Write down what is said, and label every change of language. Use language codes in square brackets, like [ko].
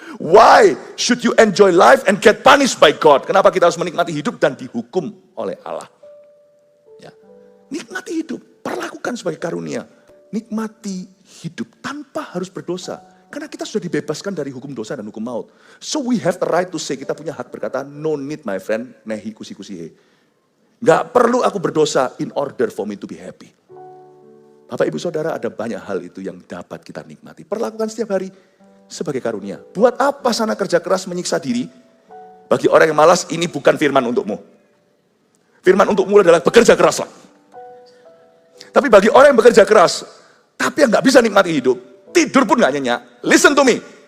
[en] Why should you enjoy life and get punished by God? [id] Kenapa kita harus menikmati hidup dan dihukum oleh Allah? Ya. Nikmati hidup, perlakukan sebagai karunia. Nikmati hidup tanpa harus berdosa. Karena kita sudah dibebaskan dari hukum dosa dan hukum maut. [en] So we have the right to say, [id] kita punya hak berkata, [en] no need my friend, nehi kusi-kusihe. [id] Gak perlu aku berdosa [en] in order for me to be happy. [id] Bapak ibu saudara, ada banyak hal itu yang dapat kita nikmati. Perlakukan setiap hari sebagai karunia. Buat apa sana kerja keras menyiksa diri? Bagi orang yang malas, ini bukan firman untukmu. Firman untukmu adalah bekerja keraslah. Tapi bagi orang yang bekerja keras, tapi yang gak bisa nikmati hidup, tidur pun gak nyenyak, [en] listen to me.